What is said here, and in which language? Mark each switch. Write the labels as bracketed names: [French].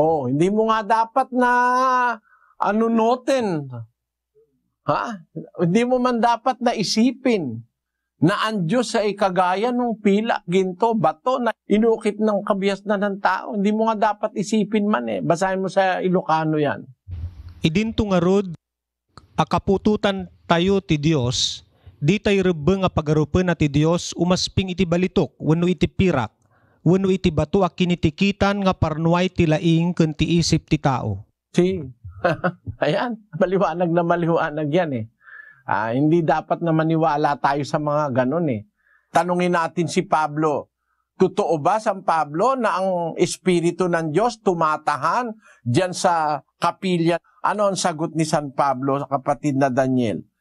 [Filipino] Oh, hindi mo nga dapat na anunotin. Ha? Hindi mo man dapat na isipin na ang Diyos ay kagaya ng pila, ginto, bato na inukit ng kabias na ng tao. Hindi mo nga dapat isipin man eh. Basahin mo sa Ilocano yan. [Iloko] Idinto nga rod, akapututan tayo ti Dios, di tayo rebeng nga pagarupen na ti Dios, umasping iti balitok, wano iti pirak, wano iti bato a kinitikitan nga parnuay ti laing ken ti isip ti tao. [Filipino] See? Ayan, maliwanag na maliwanag yan eh. Hindi dapat na maniwala tayo sa mga ganun eh. Tanungin natin si Pablo, totoo ba San Pablo na ang Espiritu ng Diyos tumatahan diyan sa kapilya? Ano ang sagot ni San Pablo sa kapatid na Daniel?